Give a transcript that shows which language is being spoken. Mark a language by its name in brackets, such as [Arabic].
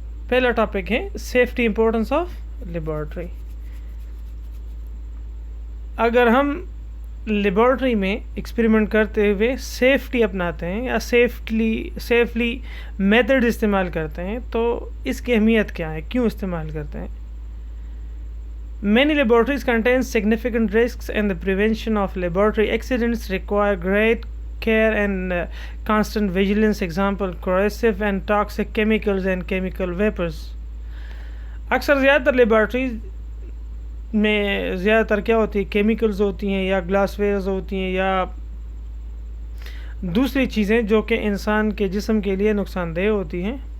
[Hindi] पहला टॉपिक है [English] Safety importance of laboratory. [Hindi] अगर हम लेबॉरेटरी में एक्सपेरिमेंट करते हुए सेफ्टी अपनाते हैं या सेफली मेथड इस्तेमाल करते हैं तो इसकी अहमियत क्या है, क्यों इस्तेमाल करते हैं। [English] Many laboratories contain significant risks and the prevention of laboratory accidents require great care and constant vigilance. Example, corrosive and toxic chemicals and chemical vapors. [Hindi] अक्सर ज़्यादातर लेबॉरेटरीज में ज़्यादातर क्या होती है, केमिकल्स होती हैं या ग्लासवेयर्स होती हैं या दूसरी चीज़ें जो कि इंसान के जिस्म के लिए नुकसानदेह होती हैं,